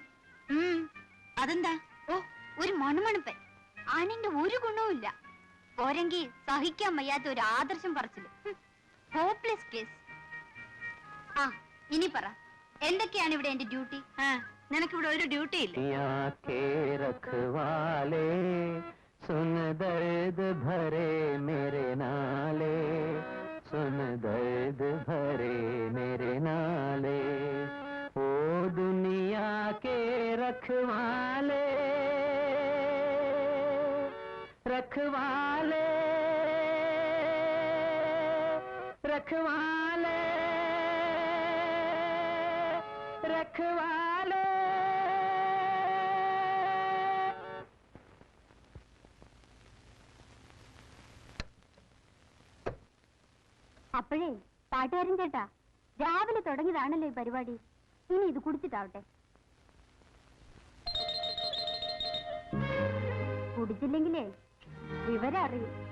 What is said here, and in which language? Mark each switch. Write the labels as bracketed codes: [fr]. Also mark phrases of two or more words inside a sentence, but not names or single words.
[ml] അതെന്താ? ഓ, ഒരു മണുമണപ്പൻ. ആണിന്റെ ഒരു ഗുണവുമില്ല. പോരെങ്കിൽ സഹിക്കാൻ വയ്യാത്ത ഒരു ആദർശം പറച്ചില്. [en] hopeless case. [ml] ആ, ഇനി പറ, എന്തൊക്കെയാണ് ഇവിടെ എന്റെ ഡ്യൂട്ടി? നിനക്കിവിടെ ഒരു ഡ്യൂട്ടി ഇല്ല. [hi] सुन दर्द भरे मेरे नाले, सुन दर्द भरे मेरे नाले, ओ दुनिया के रखवाले, रखवाले, रखवाले, रखवाले. [ml] അപ്പോഴേ പാട്ടുകാരൻ ചേട്ടാ, രാവിലെ തുടങ്ങിയതാണല്ലോ ഈ പരിപാടി. ഇനി ഇത് കുടിച്ചിട്ടാവട്ടെ. കുടിച്ചില്ലെങ്കിലേ വിവരം അറിയും.